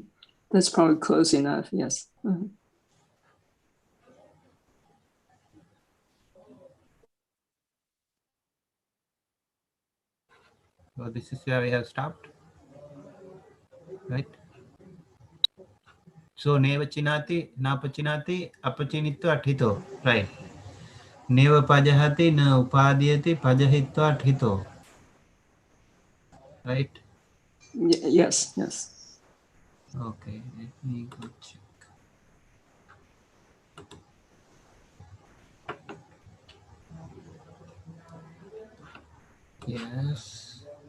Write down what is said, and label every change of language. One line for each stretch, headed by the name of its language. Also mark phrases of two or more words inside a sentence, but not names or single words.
English: That's probably close enough. Yes. Mhm. So this is where we have stopped, right?
Pali: So neva chinati, napachinati, apachinitva athito, right? Neva pajahati, na upadhyati, pajahitva athito,
English: right? Yes. Yes. Okay, let me go check. Yes.